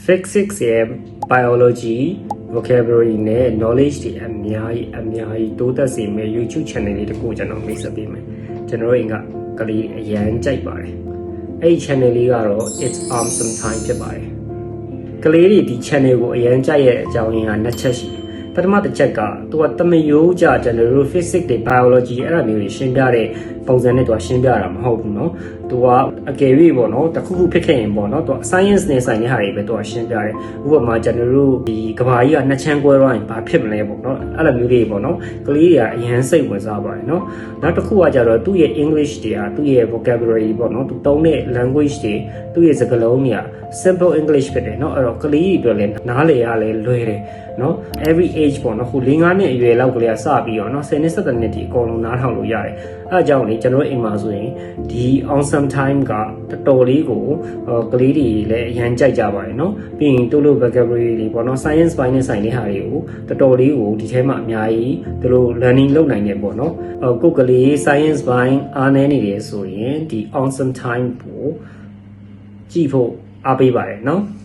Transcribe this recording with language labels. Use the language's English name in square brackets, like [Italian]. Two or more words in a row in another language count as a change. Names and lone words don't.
[Burmese] physics ရဲ့ biology vocabulary နဲ့ knowledge တွေအများကြီးတိုးတက်စေမယ့် YouTube channel လေးတစ်ခုကျွန်တော်မိတ်ဆက်ပေးမယ်ကျွန်တော်အိမ်ကလေးအရန်ကြိုက်ပါတယ်အဲ့ဒီ channel လေးကတော့ [English] it's awesome time [Burmese] ဖြစ်ပါတယ်ကလေးတွေဒီ channel ကိုအရန်ကြိုက်ရဲ့အကြောင်းရင်းကနှစ်ချက်ရှိပထမတစ်ချက်ကသူကတမယိုးကြ ကျွန်တော်တို့ physics တွေ biology အဲ့ဒါမျိုးတွေရှင်းပြတဲ့ပုံစံနဲ့သူကရှင်းပြတာမဟုတ်ဘူးเนาะသူကအကယ်၍ပေါ့နော်တခုခုဖြစ်ခဲ့ရင်ပေါ့နော်သူ science နဲ့ဆိုင်တဲ့ဟာတွေပဲသူကရှင်းပြတယ်ဥပမာကျွန်တော်တို့ဒီက ဘာကြီးကနှစ်ချမ်းကွဲသွားရင်ဘာဖြစ်မလဲပေါ့နော်အဲ့လိုမျိုးတွေပေါ့နော်ကလေးတွေကအရန်စိတ်ဝင်စားပါတယ်နော်နောက်တစ်ခုကကြတော့သူ့ရဲ့ English တွေကသူ့ရဲ့ vocabulary ပေါ့ နော်သူသုံးတဲ့ language တွေသူ့ရဲ့စကားလုံးတွေက [English] simple English [Burmese] ဖြစ်တယ်နော်အဲ့တော့ကလေးတွေအတွက်လည်းနားလည်ရလဲလွယ်တယ်နော် [English] every age [Burmese] ပေါ့နော်ဟို၄- ၅နှစ်အရွယ်လောက်ကလေးကစပြီးတော့နော်10နှစ်17နှစ်ဒီအကုန်လုံးနားထောင်လို့ရတယ်အဲအကြောင်းလေကျွန်တော်အိမ်မှာဆိုရင်ဒီ awesome time ကတော်တော်လေးကိုကလေးတွေလည်းအရန်ကြိုက်ကြပါတယ်နော်ပြီးရင်တို့လို vocabulary တွေပေါ့နော် science ဘိုင်းနဲ့ဆိုင်တဲ့ဟာတွေကိုတော်တော်လေးကိုဒီထဲမှာအများကြီးတို့လို learning လုပ်နိုင်တယ်ပေါ့နော်ကိုယ်ကလေး science ဘိုင်းအားနည်းနေတယ်ဆိုရင်ဒီ awesome time ကိုကြည့်ဖို့အားပေးပါတယ်နော်